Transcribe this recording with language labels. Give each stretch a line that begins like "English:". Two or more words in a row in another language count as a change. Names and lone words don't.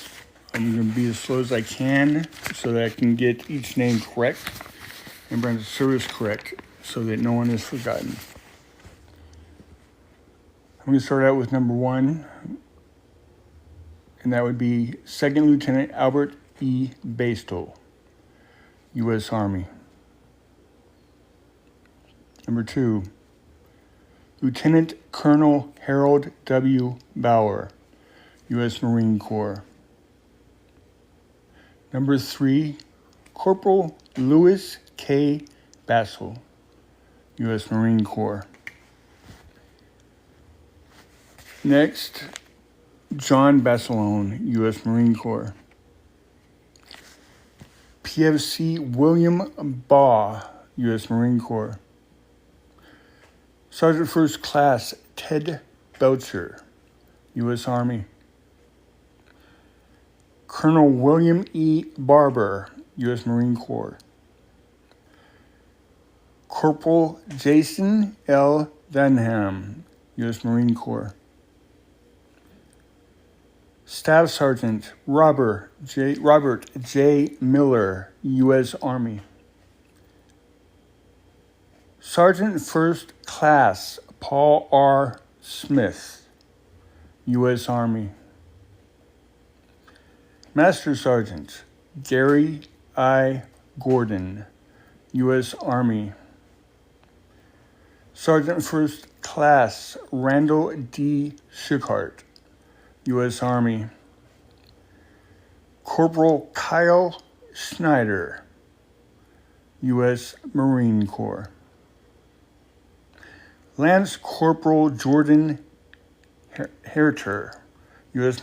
English: I'm going to be as slow as I can so that I can get each name correct and render the service correct so that no one is forgotten. I'm going to start out with number 1, and that would be Second Lieutenant Albert E. Bastel, U.S. Army. Number 2, Lieutenant Colonel Harold W. Bauer, U.S. Marine Corps. Number 3, Corporal Louis K. Bassel, U.S. Marine Corps. Next, John Basilone, U.S. Marine Corps. PFC William Baugh, U.S. Marine Corps. Sergeant First Class Ted Belcher, U.S. Army. Colonel William E. Barber, U.S. Marine Corps. Corporal Jason L. Denham, U.S. Marine Corps. Staff Sergeant Robert J. Miller, U.S. Army. Sergeant First Class Paul R. Smith, U.S. Army. Master Sergeant Gary I. Gordon, U.S. Army. Sergeant First Class Randall D. Schickart, U.S. Army. Corporal Kyle Schneider, U.S. Marine Corps. Lance Corporal Jordan Herter, U.S.